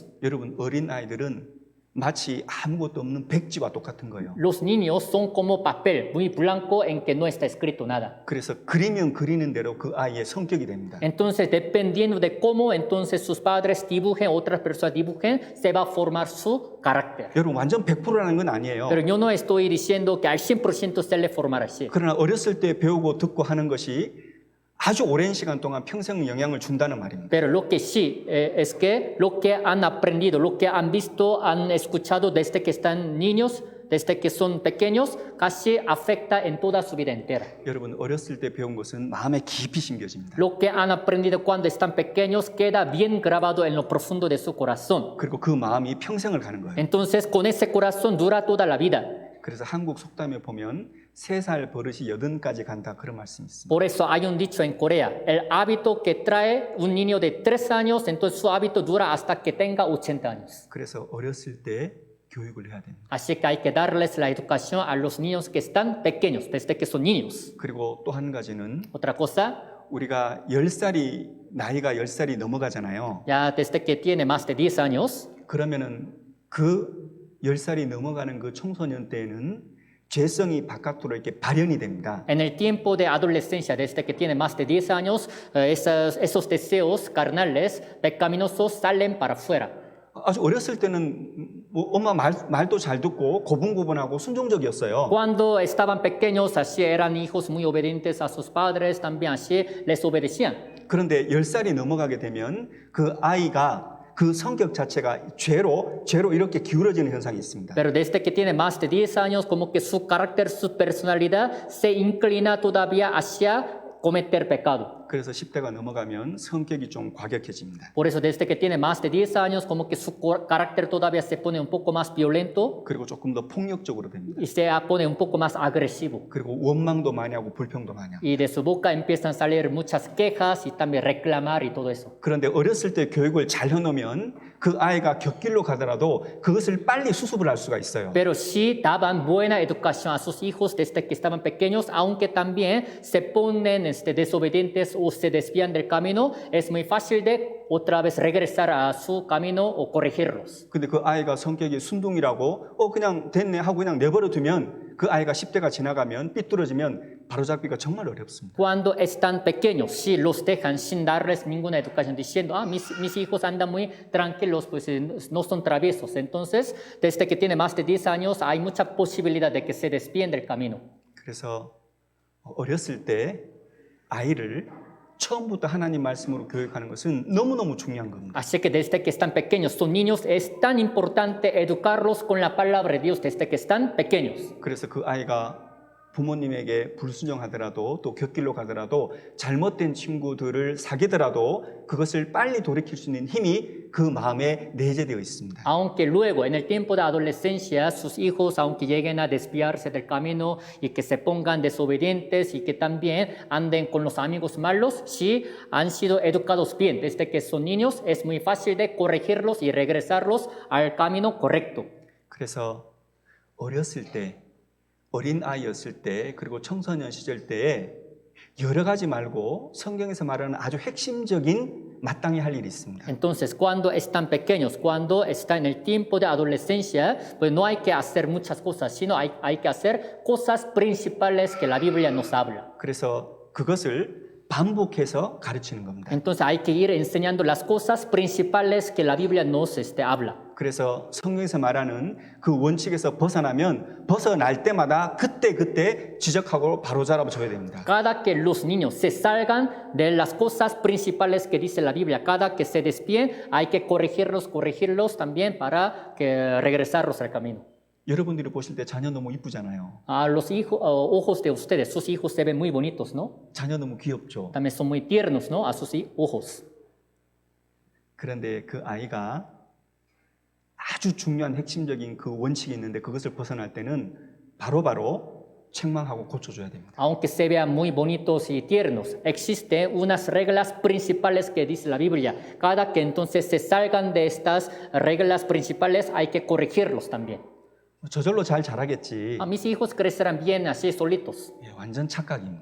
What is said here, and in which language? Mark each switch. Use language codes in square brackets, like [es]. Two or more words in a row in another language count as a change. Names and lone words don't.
[ko] 여러분 어린아이들은 마치 아무것도 없는 백지와 똑같은 거예요. [es] Los niños son como papel muy blanco en que no está escrito nada. [ko] 그래서 그리면 그리는 대로 그 아이의 성격이 됩니다. [es] Entonces, dependiendo de cómo entonces sus padres dibujen, otras personas dibujen, se va a formar su carácter. [ko] 여러분 완전 100%라는 건 아니에요. [es] Pero yo no estoy diciendo que al 100% se le formará así. [ko] 그러나 어렸을 때 배우고 듣고 하는 것이 아주 오랜 시간 동안 평생 영향을 준다는 말입니다. [es] Pero lo que sí es que lo que han aprendido, lo que han visto, han escuchado desde que están niños, desde que son pequeños, casi afecta en toda su vida entera. [ko] 여러분 어렸을 때 배운 것은 마음에 깊이 심겨집니다. [es] Lo que han aprendido cuando están pequeños queda bien grabado en lo profundo de su corazón. [ko] 그리고 그 마음이 평생을 가는 거예요. [es] Entonces, con ese corazón dura toda la vida. [ko] 그래서 한국 속담에 보면 3살 버릇이 80까지 간다 그런 말씀이 있습니다. [es] Por eso hay un dicho en Corea, el hábito que trae un niño de 3 años, entonces su hábito dura hasta que tenga 80 años. [ko] 그래서 어렸을 때 교육을 해야 됩니다. [es] Así que hay que darles la educación a los niños que están pequeños, desde que son niños. [ko] 그리고 또 한 가지는 [es] Otra cosa, [ko] 우리가 나이가 10살이 넘어가잖아요. [es] ya desde que tiene más de 10 años, [ko] 그러면은 그 10살이 넘어가는 그 청소년 때에는 죄성이 바깥으로 이렇게 발현이 됩니다. [es] en el tiempo de adolescencia, desde que tiene más de 10 años, esos deseos carnales, pecaminosos, salen para afuera. [ko] 아주 어렸을 때는 뭐 엄마 말도 잘 듣고 고분고분하고 순종적이었어요. [es] Cuando estaban pequeños, así eran hijos muy obedientes a sus padres, también así les obedecían. [ko] 그런데 10살이 넘어가게 되면 그 아이가 그 성격 자체가 죄로 이렇게 기울어지는 현상이 있습니다. [es] Pero desde que tiene más de 10 años, como que su carácter, su personalidad se inclina todavía hacia cometer pecado. [ko] 그래서 10대가 넘어가면 성격이 좀 과격해집니다. [es] Por eso, desde que tiene más de 10 años, como que su carácter todavía se pone un poco más violento [ko] 그리고 조금 더 폭력적으로 됩니다. [es] y se pone un poco más agresivo. [ko] 그리고 원망도 많이 하고 불평도 많이 하고. [es] Y de su boca empiezan a salir muchas quejas y también reclamar y todo eso. [ko] 그런데 어렸을 때 교육을 잘 해놓으면 그 아이가 격길로 가더라도 그것을 빨리 수습을 할 수가 있어요. [es] Pero si daban buena educación a sus hijos desde que estaban pequeños, aunque también se ponen desobedientes o se desvían del camino, es muy fácil de otra vez regresar a su camino o corregirlos. [ko] 근데 그 아이가 성격이 순둥이라고 그냥 됐네 하고 그냥 내버려 두면 그 아이가 10대가 지나가면 삐뚤어지면 바로잡기가 정말 어렵습니다. [es] Cuando están pequeños, si los dejan sin darles ninguna educación, diciendo, mis hijos andan muy tranquilos, pues no son traviesos. Entonces, desde que tiene más de 10 años, hay mucha posibilidad de que se desvíen del camino. [ko] 그래서 어렸을 때 아이를 처음부터 하나님 말씀으로 교육하는 것은 너무너무 중요한 겁니다. [es] Así que desde que están pequeños, son niños, es tan importante educarlos con la palabra de Dios desde que están pequeños. [ko] 그래서 그 아이가 부모님에게 불순종하더라도 또 곁길로 가더라도 잘못된 친구들을 사귀더라도 그것을 빨리 돌이킬 수 있는 힘이 그 마음에 내재되어 있습니다. [es] Aunque luego, en el tiempo de adolescencia, sus hijos, aunque lleguen a desviarse del camino y que se pongan desobedientes y que también anden con los amigos malos, si han sido educados bien desde que son niños, es muy fácil de corregirlos y regresarlos al camino correcto. [ko] 그래서 어렸을 때 어린 아이였을 때 그리고 청소년 시절 때에 여러 가지 말고 성경에서 말하는 아주 핵심적인 마땅히 할 일이 있습니다. [es] Entonces, cuando están pequeños, cuando están en el tiempo de adolescencia, pues no hay que hacer muchas cosas, sino hay que hacer cosas principales que la Biblia nos habla. [ko] 그래서 그것을 반복해서 가르치는 겁니다. [es] Entonces hay que ir enseñando las cosas principales que la Biblia nos habla. [ko] 그래서 성경에서 말하는 그 원칙에서 벗어날 때마다 그때 지적하고 바로잡아 줘야 됩니다. [es] Cada que los niños se salgan de las cosas principales que dice la Biblia, cada que se desvíen, hay que corregirlos también para que regresarlos al camino. [ko] 여러분들이 보실 때 자녀 너무 이쁘잖아요. [es] A los ojos de ustedes, sus hijos se ven muy bonitos, ¿no? [ko] 자녀 너무 귀엽죠. [es] También son muy tiernos, ¿no? A sus ojos. [ko] 그런데 그 아이가 아주 중요한 핵심적인 그 원칙이 있는데 그것을 벗어날 때는 바로바로 책망하고 고쳐줘야 됩니다. [es] Aunque se vean muy bonitos y tiernos, existen unas reglas principales que dice la Biblia. Cada que entonces se salgan de estas reglas principales, hay que corregirlos también. [ko] 저절로 잘 자라겠지. [es] Mis hijos crecerán bien así solitos. [ko] 예, 완전 착각입니다.